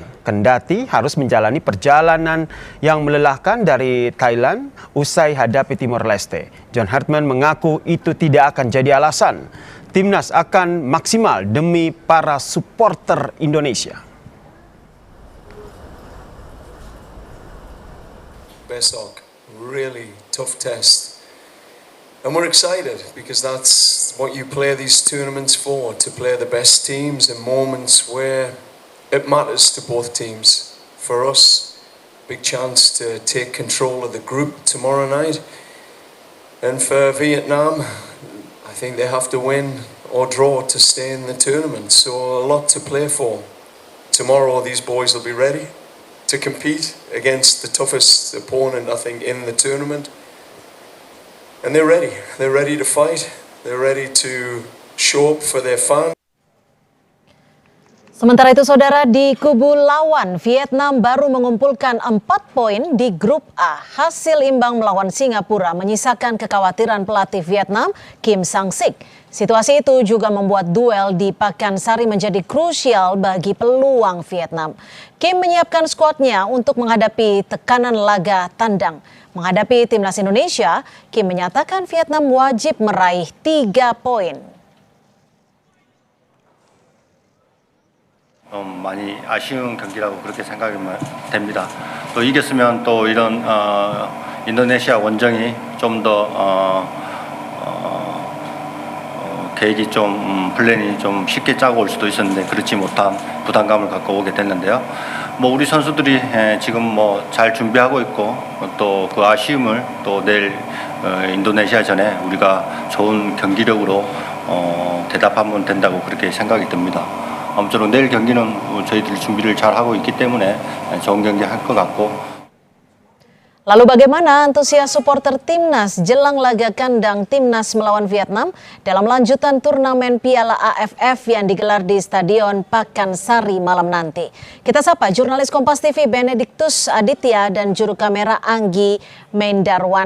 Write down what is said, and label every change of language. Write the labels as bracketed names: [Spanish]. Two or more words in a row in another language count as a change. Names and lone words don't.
[Indonesian] Kendati harus menjalani perjalanan yang melelahkan dari Thailand usai hadapi Timor Leste. John Hartman mengaku itu tidak akan jadi alasan. Timnas akan maksimal demi para supporter Indonesia. Besok, [English] really tough test. And we're excited because that's what you play these tournaments for, to play the best teams in moments where it matters to both teams. For us, big chance to take control of the group tomorrow night. And for Vietnam, I think they have to win or draw to stay in the tournament. So a lot to play for. Tomorrow these boys will be ready to compete against the toughest opponent, I think, in the tournament. And they're ready. They're ready to fight. They're ready to show up for their fans. [Indonesian] Sementara itu saudara, di kubu lawan Vietnam baru mengumpulkan 4 poin di grup A. Hasil imbang melawan Singapura menyisakan kekhawatiran pelatih Vietnam Kim Sang-sik. Situasi itu juga membuat duel di Pakansari menjadi krusial bagi peluang Vietnam. Kim menyiapkan skuadnya untuk menghadapi tekanan laga tandang. Menghadapi timnas Indonesia, Kim menyatakan Vietnam wajib meraih 3 poin. [Korean] 많이 아쉬운 경기라고 그렇게 생각이 됩니다. 또 이겼으면 또 이런 인도네시아 원정이 좀 더 계획이 좀 플랜이 좀 쉽게 짜고 올 수도 있었는데 그렇지 못한 부담감을 갖고 오게 됐는데요. 뭐 우리 선수들이 지금 뭐 잘 준비하고 있고 또 그 아쉬움을 또 내일 인도네시아전에 우리가 좋은 경기력으로 대답하면 된다고 그렇게 생각이 듭니다. 아무쪼록 내일 경기는 저희들이 준비를 잘 하고 있기 때문에 좋은 경기 할 것 같고. [Indonesian] Lalu bagaimana antusias supporter Timnas jelang laga kandang Timnas melawan Vietnam dalam lanjutan turnamen Piala AFF yang digelar di Stadion Pakansari malam nanti? Kita sapa jurnalis Kompas TV Benediktus Aditya dan juru kamera Anggi Mendarwan.